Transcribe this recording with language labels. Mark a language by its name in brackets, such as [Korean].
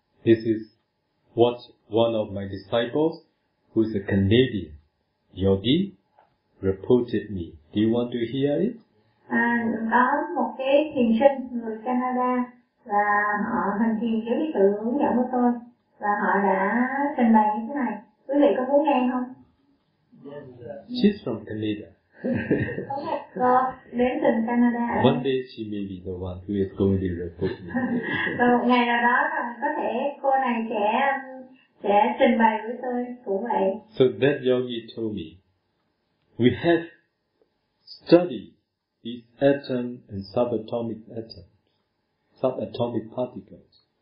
[English] This is what one of my disciples, who is a Canadian yogi, reported me. Do you want to hear it? [Vietnamese] Có một cái thiền sinh người Canada và họ hành thiền dưới sự hướng dẫn của tôi và họ đã trình bày như thế này. Quý vị có muốn nghe không? [English] She's from Canada. [Vietnamese] Có đến từ Canada. [English] One day she may be the one who is going to report me. [Vietnamese] Và một ngày nào đó có thể cô này sẽ trình bày với tôi cũng vậy. [English] So that yogi told me, we have studied these atom and subatomic atoms, subatomic particles.